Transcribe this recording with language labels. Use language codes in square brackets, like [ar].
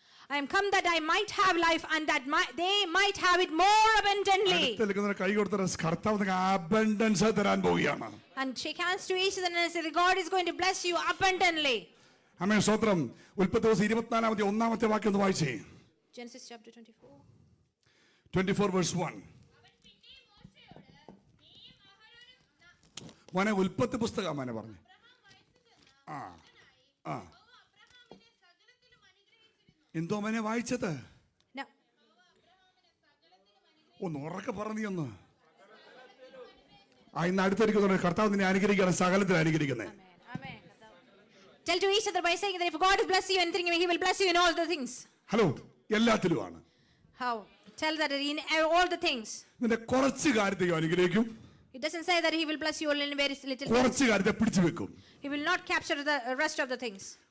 [en] I am come that I might have life and that they might have it more abundantly. [ml] കൈ കൊടുത്ത കർത്താവ് abundance തരാൻ പോവുകയാണ്. [en] And shake hands to each other and say, God is going to bless you abundantly. [ml] ആമേൻ. സ്തോത്രം. ഉൽപ്പത്തി 24-1 വാക്യം ഒന്ന് വായിച്ചേ. [en] Genesis chapter 24. 24 verse 1. [ml] മോനെ ഉൽപ്പത്തി പുസ്തകം മോനെ പറഞ്ഞു. എന്തോ മോനെ വായിച്ചത്? ഒന്ന് ഉറക്കെ പറഞ്ഞു. ഇന്ന് അടുത്തിരിക്കുന്ന കർത്താവ് നിന്നെ അനുഗ്രഹിക്കുകയാണ്, സകലത്തിൽ അനുഗ്രഹിക്കുന്നത്. [en] Tell to each other by saying that if God has blessed you anything, He will bless you in all the things. [ml] Hello, എല്ലാത്തിലുമാണ്. [en] How? Tell that in all the things. [ml] നിന്റെ കുറച്ച് കാര്യത്തെ അനുഗ്രഹിക്കും. [en] It doesn't say that He will bless you only in very little. [ml] കുറച്ച് കാര്യത്തെ പിടിച്ചു വെക്കും. [en] He will not capture the rest of the things.